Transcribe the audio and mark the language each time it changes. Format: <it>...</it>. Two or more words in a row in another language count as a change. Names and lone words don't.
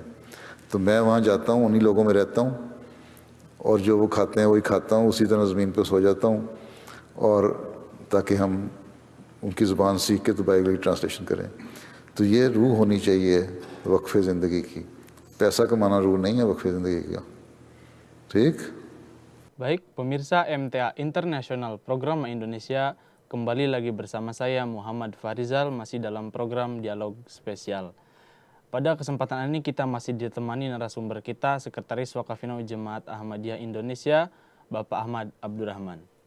<ur>تو میں وہاں جاتا ہوں، انہی لوگوں میں رہتا ہوں اور جو وہ کھاتے ہیں وہی کھاتا ہوں، اسی طرح زمین پہ سو جاتا ہوں، اور تاکہ ہم ان کی زبان سیکھ کے تو بائبل کی ٹرانسلیشن کریں. تو یہ روح ہونی چاہیے وقفِ زندگی کی، پیسہ کمانا روح نہیں ہے وقفِ زندگی کا، ٹھیک.</ur> <id>Baik, pemirsa MTA Internasional Program Indonesia, kembali lagi bersama saya Muhammad Farizal, masih dalam program Dialog Spesial. Pada kesempatan ini kita masih ditemani narasumber kita, Sekretaris Wakafinaw Jemaat Ahmadiyah Indonesia, Bapak Ahmad Abdurrahman.</id>